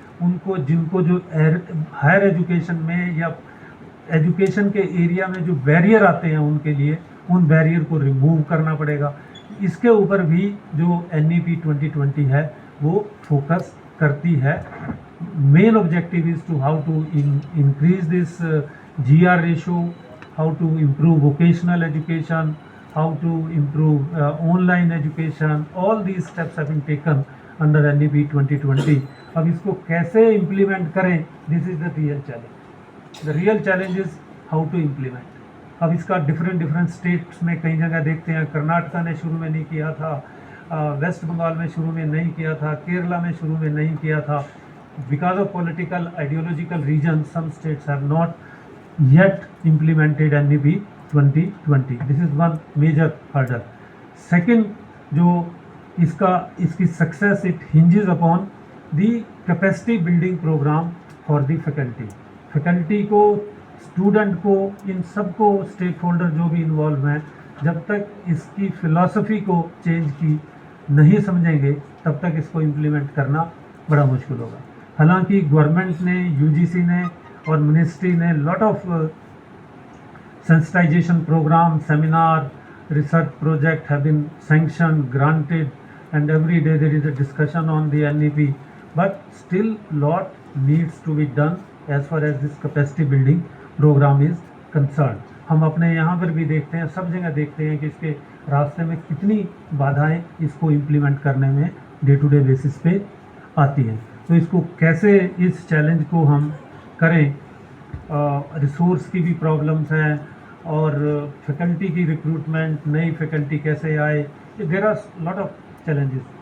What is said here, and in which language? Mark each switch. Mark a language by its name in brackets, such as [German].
[Hindi] उनको जिनको जो हायर एजुकेशन में या एजुकेशन के एरिया में जो बैरियर आते हैं उनके लिए, उन बैरियर को रिमूव करना पड़ेगा। इसके ऊपर भी जो NEP 2020 है वो फोकस करती है। [English] Main objective is to how to increase this GR ratio, how to improve vocational education, how to improve online education. All these steps have been taken under NEP 2020. [Hindi] अब इसको कैसे implement करें, [English] this is the real challenge. The real challenge is how to implement. [Hindi] अब इसका different states में कई जगह देखते हैं, कर्नाटका ने शुरू में नहीं किया था, वेस्ट बंगाल में शुरू में नहीं किया था, केरला में शुरू में नहीं किया था. [English] Because of political ideological reasons, some states have not yet implemented NEP 2020. This is one major hurdle. Second, [Hindi] जो इसकी [English] success, it hinges upon the capacity building program for the faculty. [Hindi] Faculty को, student को, इन सबको stakeholder जो भी involved हैं, जब तक इसकी philosophy को change की नहीं समझेंगे तब तक इसको implement करना बड़ा मुश्किल होगा. हालांकि गवर्नमेंट ने, UGC ने और मिनिस्ट्री ने [English] Lot of sensitization program, seminar, research project have been sanctioned, granted, and every day there is a discussion on the NEP, but still lot needs to be done as far as this capacity building program is concerned. [Hindi] हम अपने यहाँ पर भी देखते हैं, सब जगह देखते हैं कि इसके रास्ते में कितनी बाधाएं इसको इम्प्लीमेंट करने में [English] day to day basis [Hindi] पे आती हैं. तो इसको कैसे, इस चैलेंज को हम करें, रिसोर्स की भी प्रॉब्लम्स हैं और फैकल्टी की रिक्रूटमेंट, नई फैकल्टी कैसे आए, [English] There are lot of challenges.